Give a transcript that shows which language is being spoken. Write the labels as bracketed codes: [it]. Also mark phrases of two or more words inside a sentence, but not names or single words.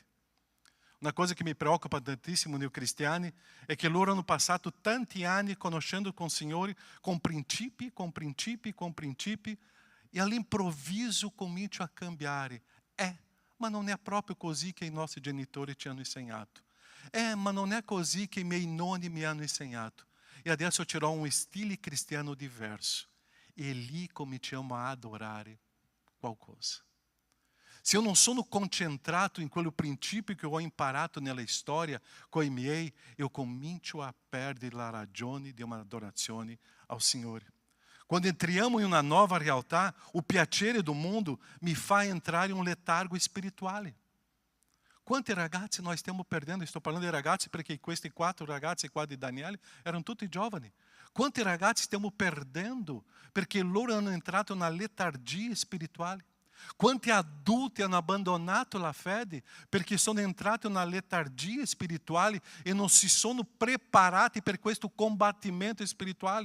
[it] Una cosa che mi preoccupa tantissimo nei cristiani è che loro hanno passato tanti anni conoscendo con il Signore con principi e all'improvviso cominciano a cambiare. Ma non è proprio così che i nostri genitori ci hanno insegnato. Ma non è così che i miei nonni mi hanno insegnato. E adesso tirò un stile cristiano diverso. E lì cominciamo a adorare qualcosa. Se [pt] eu não [it] sono concentrato in quello principio che ho imparato nella storia con i miei, eu comincio a perdere la ragione di una adorazione al Signore. Quando entriamo in una nuova realtà, il piacere [pt] do mundo [it] mi fa entrare in un letargo spirituale. Quanti ragazzi noi stiamo perdendo? Sto parlando di ragazzi perché questi 4 ragazzi qua di Daniele erano tutti giovani. Quanti ragazzi stiamo perdendo perché loro hanno entrato in una letargia spirituale? Quanti adulti hanno abbandonato la fede perché sono entrati in una letargia spirituale e non si sono preparati per questo combattimento spirituale?